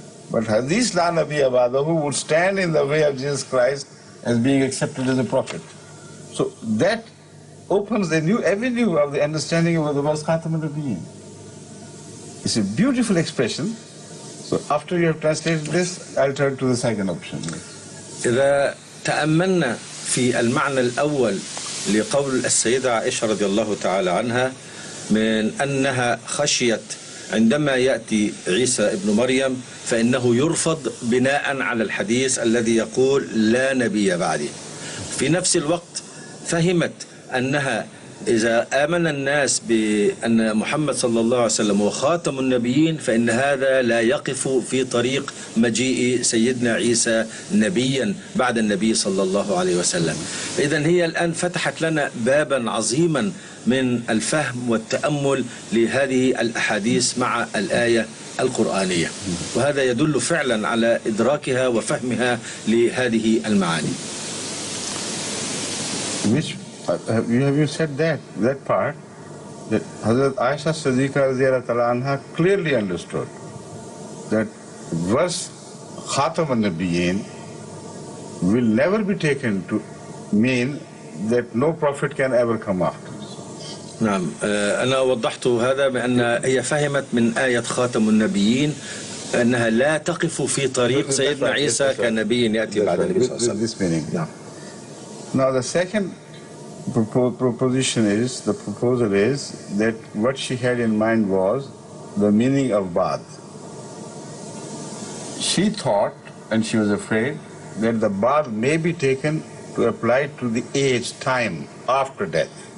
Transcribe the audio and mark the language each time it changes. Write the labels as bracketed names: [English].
[English] But Hadith La Nabi Abadahu would stand in the way of Jesus Christ as being accepted as a prophet. So that opens a new avenue of the understanding of the verse Khatam al-Nabiyyin. It's a beautiful expression. So after you have translated this, I'll turn to the second option. [Arabic] إذا تأملنا في المعنى الأول لقول السيدة عائشة رضي الله تعالى عنها من أنها خشيت عندما يأتي عيسى ابن مريم فإنه يرفض بناء على الحديث الذي يقول لا نبي بعدي في نفس الوقت فهمت أنها إذا آمن الناس بأن محمد صلى الله عليه وسلم هو خاتم النبيين فإن هذا لا يقف في طريق مجيء سيدنا عيسى نبيا بعد النبي صلى الله عليه وسلم. إذن هي الآن فتحت لنا بابا عظيما من الفهم والتأمل لهذه الأحاديث مع الآية القرآنية وهذا يدل فعلا على إدراكها وفهمها لهذه المعاني. [English] Have you said that part, that Hazrat Aisha Siddiqa clearly understood that verse Khatam al-Nabiyyin will never be taken to mean that no prophet can ever come after. [Arabic] نعم أنا وضحت هذا بأن هي فهمت من آية خاتم النبيين أنها لا تقف في طريق سيدنا عيسى كنبي يأتي بعد النبي صلى الله عليه وسلم. نعم. [English] Now the second proposition is, the proposal is that what she had in mind was the meaning of Ba'd. She thought, and she was afraid, that the Ba'd may be taken to apply to the age, time after death.